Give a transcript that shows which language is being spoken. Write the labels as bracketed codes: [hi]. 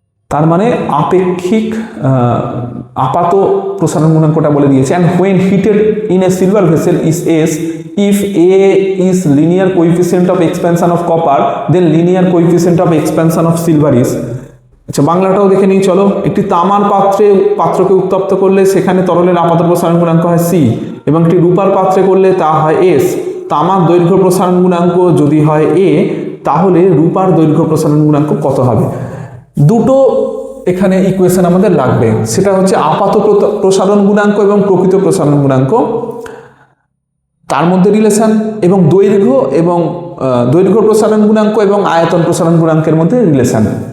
[bn] তার মানে আপেক্ষিক আপাত প্রসারণ গুণাঙ্কটা বলে দিয়েছে। [en] and when heated in a silver vessel is S, if A is linear coefficient of expansion of copper, then linear coefficient of expansion of silver is। [bn] আচ্ছা, বাংলাটাও দেখে নিই চলো। একটি তামার পাত্রকে উত্তপ্ত করলে সেখানে তরলের আপাত প্রসারণ গুণাঙ্ক হয় C, এবং একটি রূপার পাত্রে করলে তা হয় S। তামার দৈর্ঘ্য প্রসারণ গুণাঙ্ক যদি হয় A, তাহলে রূপার দৈর্ঘ্য প্রসারণ গুণাঙ্ক কত হবে? দুটো এখানে ইকুয়েশন আমাদের লাগবে, সেটা হচ্ছে আপাত প্রসারণ গুণাঙ্ক এবং প্রকৃত প্রসারণ গুণাঙ্ক, তার মধ্যে রিলেশন, এবং দৈর্ঘ্য প্রসারণ গুণাঙ্ক এবং আয়তন প্রসারণ গুণাঙ্কের মধ্যে রিলেশন।